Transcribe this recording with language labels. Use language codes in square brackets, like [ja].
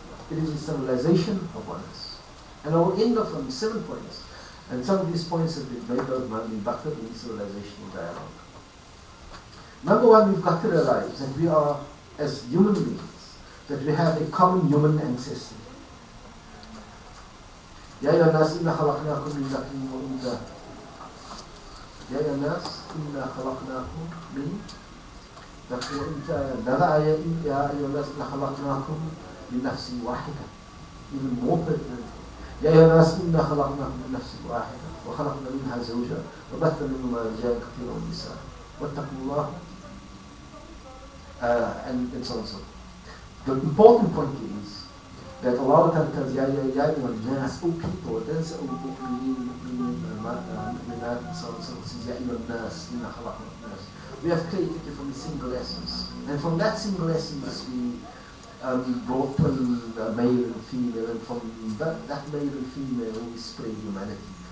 [en] It is a civilization of oneness. And I will end off on 7 points. And some of these points have been made out of the bucket in civilizational dialogue. Number one, we've got to realize that we are, as human beings, that we have a common human ancestry. [ar] يا أيها الناس إنا خلقناكم من ذكر وأنثى يا أيها الناس إنا خلقناكم من ذكر وأنثى يا أيها الناس إنا خلقناكم من نفس واحدة. [en] Even more pertinent. [ar] يا أيها الناس إنا خلقناكم من نفس واحدة وخلقنا منها زوجها وبث منهما رجالا كثيرا ونساء واتقوا الله [en] and so on and so on. The important point is that Allah tells Ya Nas, O people, it doesn't say O Mu'minin, Mu'minat, and so on and so on. It says [ar] Ya Nas, Inna Khalaqna Nas. [en] We have created you from a single essence. And from that single essence we brought male and female, and from that male and female we spread humanity.